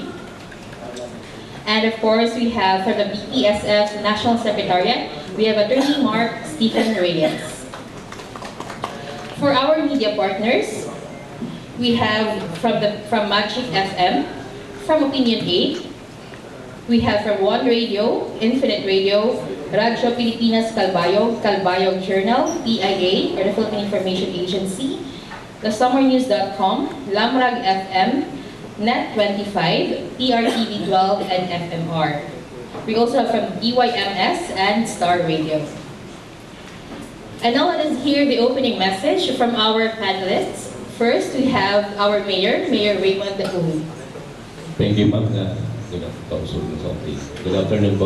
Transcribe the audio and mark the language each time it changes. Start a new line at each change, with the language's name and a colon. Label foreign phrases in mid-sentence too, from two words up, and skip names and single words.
English: And of course, we have from the BPSF National Secretariat, we have Attorney Mark Stephen Reyes. For our media partners, we have from Magic FM, from Opinion 8, we have from One Radio, Infinite Radio, Radyo Pilipinas Calbayog, Calbayog Journal, PIA, or the Philippine Information Agency, thesummernews.com, Lamrag FM, Net25, PRTV 12, and FMR. We also have from DYMS and Star Radio. And now let us hear the opening message from our panelists. First, we have our Mayor, Mayor Raymond Uy. Thank you, ma'am. Good afternoon po.